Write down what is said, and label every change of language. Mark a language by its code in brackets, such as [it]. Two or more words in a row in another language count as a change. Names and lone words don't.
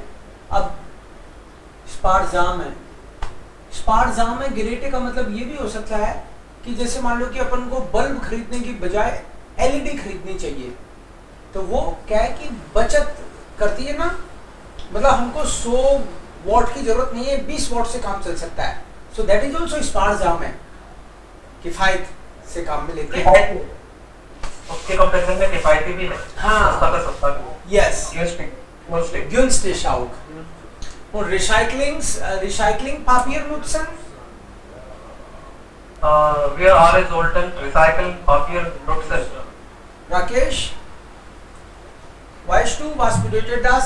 [hi] अब स्पारजाम है, स्पारजाम है गिरेटे का मतलब ये भी हो सकता है कि जैसे मान लो कि अपन को बल्ब खरीदने की बजाय एलईडी खरीदनी चाहिए, तो वो क्या है कि बचत करती है ना, मतलब हमको 100 वॉट की जरूरत नहीं है, 20 वॉट से काम चल सकता है। [en] so that is also [hi] स्पारजाम है, किफायत से काम में लेते हैं। उसके कंपैरिजन में किफायती भी है। हाँ। सस्ता का सस्ता भी। यस, [de] günstig। günstig auch। Und Recycling Papier nutzen? Wir alle sollten recyceln Papier nutzen। Rakesh, weißt du, was bedeutet das?